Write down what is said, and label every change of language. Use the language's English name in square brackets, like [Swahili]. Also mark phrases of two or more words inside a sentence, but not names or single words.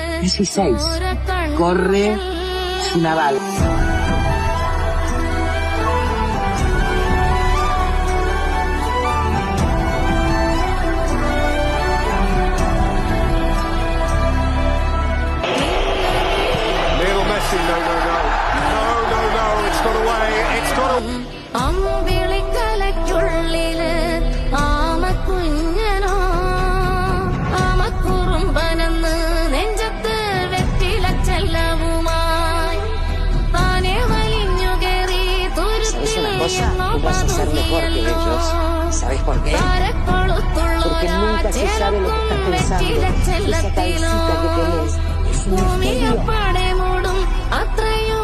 [Spanish] 16. Corre Naval. Lionel Messi, no, [English] it's got away, it's got away. [Malayalam] അമ്പിളിക്കലയ്ക്കുള്ളില് ആമക്കുഞ്ഞനോ ആമക്കുറുമ്പനെന്ന് നെഞ്ചത്ത് വെറ്റിലച്ചെല്ലവുമായി താനെ വലിഞ്ഞു കയറി [Spanish] ¿Sabes por qué? Porque nunca se sabe lo que estás pensando. Esa cabecita que tenés es un misterio. [Malayalam] മൂടും അത്ര